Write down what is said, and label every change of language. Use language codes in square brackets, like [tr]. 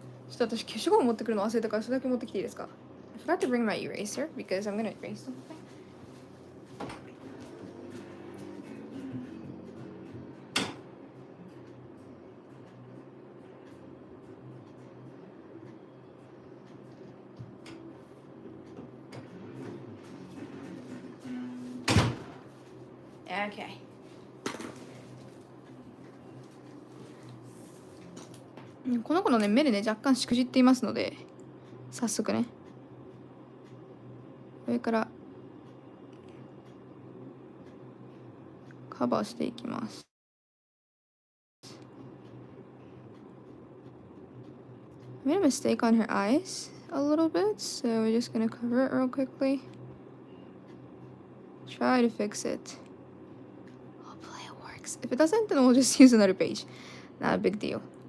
[ja] ちょっと私消しゴム持ってくるの忘れたからそれだけ持ってきていいですか？ [en] I forgot to bring my eraser because I'm gonna erase something. Okay. [ja] この子のね目でね若干しくじっていますので早速ね上からカバーしていきます。 [en] I made a mistake on her eyes a little bit, so we're just gonna cover it real quickly. Try to fix it. Hopefully it works. If it doesn't, then we'll just use another page. Not a big deal.